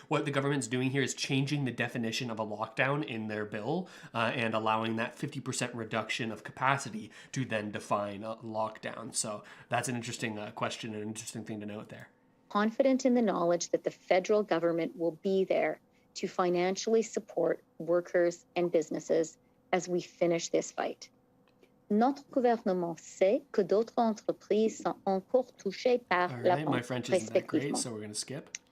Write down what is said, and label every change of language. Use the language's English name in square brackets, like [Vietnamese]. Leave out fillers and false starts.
[English] What the government's doing here is changing the definition of a lockdown in their bill and allowing that 50% reduction of capacity to then define a lockdown. So that's an interesting question and an interesting thing to note there. Confident in the knowledge that the federal government will be there to financially support workers and businesses as we finish this fight. [French] Notre gouvernement sait que d'autres entreprises sont encore touchées par la pandémie. [English] My French isn't that great, so we're going to skip.